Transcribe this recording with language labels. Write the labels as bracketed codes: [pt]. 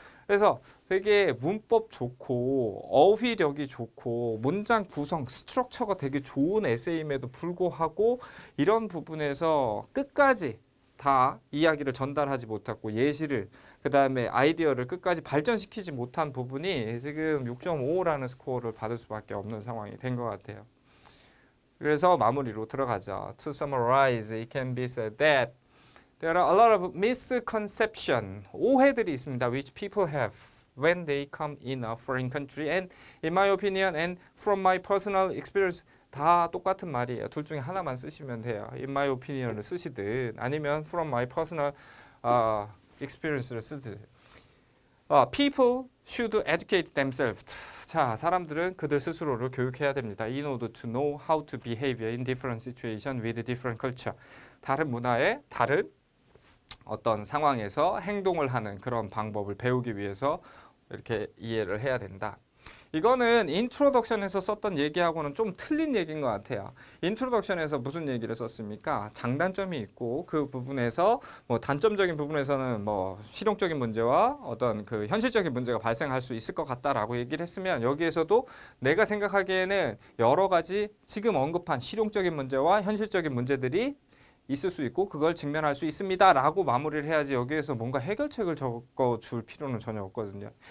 [ko] 그래서 되게 문법 좋고 어휘력이 좋고 문장 구성, 스트럭처가 되게 좋은 에세이임에도 불구하고 이런 부분에서 끝까지 다 이야기를 전달하지 못했고 예시를 그 다음에 아이디어를 끝까지 발전시키지 못한 부분이 지금 6.5라는 스코어를 받을 수밖에 없는 상황이 된 것 같아요. 그래서 마무리로 들어가죠. [en] To summarize, it can be said that there are a lot of misconceptions, 오해들이 있습니다. Which people have when they come in a foreign country. And in my opinion and from my personal experience, 다 똑같은 말이에요. [ko] 둘 중에 하나만 쓰시면 돼요. [en] In my opinion을 쓰시든 아니면 from my personal experience를 쓰든. People should educate themselves. [ko] 자, 사람들은 그들 스스로를 교육해야 됩니다. [en] In order to know how to behave in different situations with different culture. [ko] 다른 문화의 다른 어떤 상황에서 행동을 하는 그런 방법을 배우기 위해서 이렇게 이해를 해야 된다. 이거는 인트로덕션에서 썼던 얘기하고는 좀 틀린 얘기인 것 같아요. 인트로덕션에서 무슨 얘기를 썼습니까? 장단점이 있고 그 부분에서 뭐 단점적인 부분에서는 뭐 실용적인 문제와 어떤 그 현실적인 문제가 발생할 수 있을 것 같다라고 얘기를 했으면 여기에서도 내가 생각하기에는 여러 가지 지금 언급한 실용적인 문제와 현실적인 문제들이 있을 수 있고 그걸 직면할 수 있습니다 라고 마무리를 해야지 여기에서 뭔가 해결책을 적어줄 필요는 전혀 없거든요.